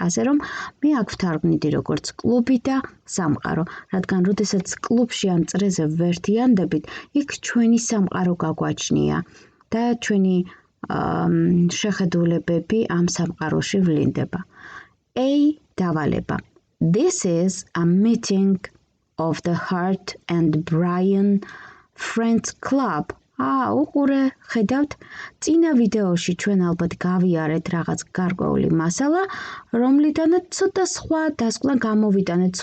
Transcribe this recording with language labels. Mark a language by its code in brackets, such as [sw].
[ka] ასე რომ მე აქ ვთარგმნიდი როგორც კლუბი და სამყარო, რადგან როდესაც კლუბში ამ წრეზე ვერთიანდებით, იქ ჩვენი სამყარო გაგვაჩნია და ჩვენი შეხედულებები ამ სამყაროში ვლინდება. A დავალება. [en] This is a meeting of the Hart and Brian Friends Club. [ka] უყურე, ხედავთ, წინა ვიდეოში ჩვენ ალბათ გავიარეთ რაღაც გარკვეული მასალა, რომლიდანაც ცოტა სხვა დასკვნა გამოვიტანეთ.